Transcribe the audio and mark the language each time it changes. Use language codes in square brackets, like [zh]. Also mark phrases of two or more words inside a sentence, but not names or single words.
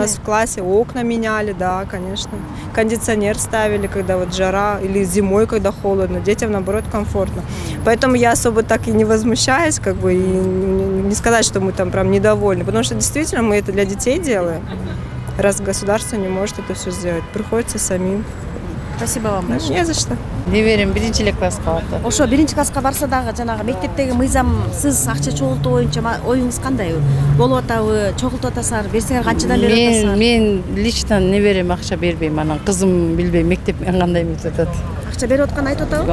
[ru] у нас в классе окна меняли, да, конечно. Кондиционер ставили, когда вот жара, или зимой, когда холодно. Детям, наоборот, комфортно. Поэтому я особо так и не возмущаюсь, как бы, и не сказать, что мы там прям недовольны. Потому что действительно мы это для детей делаем. Раз государство не может это все сделать, приходится самим. Спасибо вам большое. Не за что. [ky] Неберем биринчи эле класска барат. Ошо биринчи класска барса дагы жанагы мектептеги мыйзамсыз акча чогултуу боюнча оюңуз кандай? Болуп атабы, чогултуп атасыңар, берсеңер канчадан берип атасыңар? Мен лично неберем акча бербейм. Анан кызым билбейм мектептен кандай эмес атат. Акча берип атканын айтып атабы?